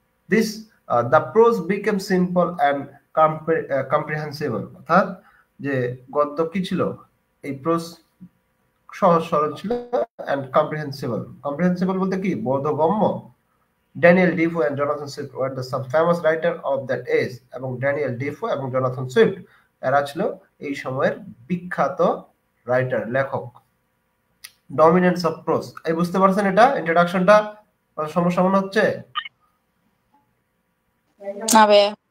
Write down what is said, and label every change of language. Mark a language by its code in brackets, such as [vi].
[en] This the prose became simple and comprehensible। [bn] অর্থাৎ যে গদ্য কি ছিল, এই প্রোজ সহজ সরল ছিল [en] and comprehensible [bn] বলতে কি, বোধগম্য। [en] Daniel Defoe and Jonathan Swift were the some famous writer of that age। [bn] এবং ড্যানিয়েল ডিফো এবং জনাথন সুইফট এরা ছিল এই সময়ের বিখ্যাত রাইটার, লেখক। [en] dominance of prose, [bn] এই বুঝতে পারছেন এটা ইন্ট্রোডাকশনটা সমস্যা মনে হচ্ছে? না ভাইয়া।